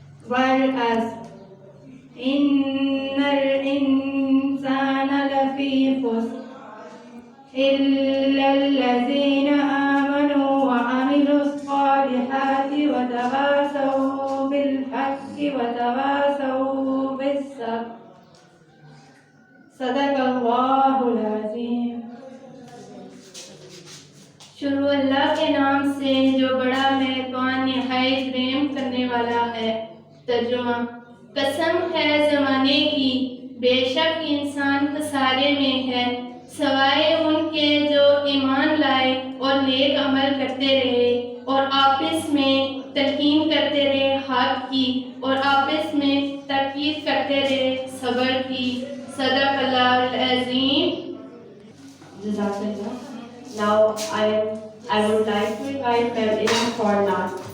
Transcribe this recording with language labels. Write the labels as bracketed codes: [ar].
[ar] والعصر إن الإنسان لفي خسر إلا الذين آمنوا وعملوا الصالحات وتواصوا بالحق وتواصوا بالصبر صدق الله العظीम। [hi] शुरू अल्लाह के नाम से जो बड़ा मेहरबान निहायत रहम करने वाला है। तर्जुमा। कसम है ज़माने की, बेशक इंसान खसारे में है, सवाए उनके जो ईमान लाए और नेक अमल करते रहे और आपस में तलकीन करते रहे हक की और आपस में ताकीद करते रहे सब्र की। [ar] सदक़ल्लाहुल अज़ीम। Jazakallah. [en] Now I would like to invite Ma'am Ilham for Naat.